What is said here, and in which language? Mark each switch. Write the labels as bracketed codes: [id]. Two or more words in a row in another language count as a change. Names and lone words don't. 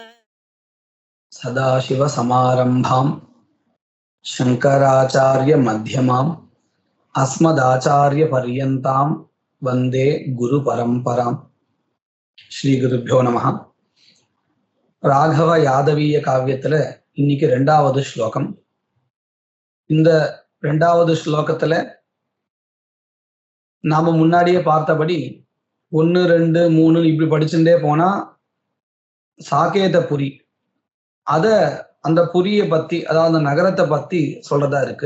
[sa] सदाशिव समारंभां शंकराचार्य मध्यमाम् अस्मदाचार्य पर्यन्तां वंदे गुरु परंपरां। श्री गुरुभ्यो नमः। [ta] राघव यादवीय काव्यத்துல இன்னைக்கு ரெண்டாவது ஸ்லோகம். இந்த ரெண்டாவது ஸ்லோகத்துல நாம முன்னாடியே பார்த்தபடி 1, 2, 3 இப்படி படிச்சுட்டே போனா சாகேதபுரி அந்த புரியை பத்தி, அதாவது அந்த நகரத்தை பத்தி சொல்றதா இருக்கு.